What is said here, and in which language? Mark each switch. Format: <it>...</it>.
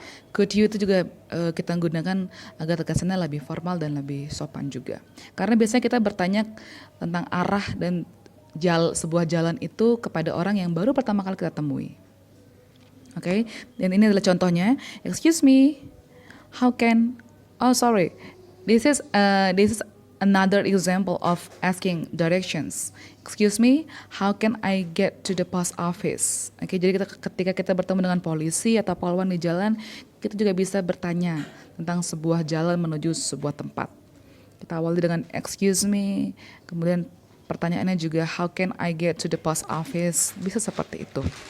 <en>Could you</en> <id>itu juga kita gunakan agar kesannya lebih formal dan lebih sopan juga. Karena biasanya kita bertanya tentang arah dan sebuah jalan itu kepada orang yang baru pertama kali kita temui. Oke, dan ini adalah contohnya.</id> <en>Excuse me, how can? Oh sorry, this is another example of asking directions. Excuse me, how can I get to the post office?</en> <id>Oke, jadi ketika kita bertemu dengan polisi atau polwan di jalan, kita juga bisa bertanya tentang sebuah jalan menuju sebuah tempat. Kita awali dengan</id> <en>excuse me,</en> <id>kemudian pertanyaannya juga</id> <en>how can I get to the post office?</en> <id>Bisa seperti itu.</id>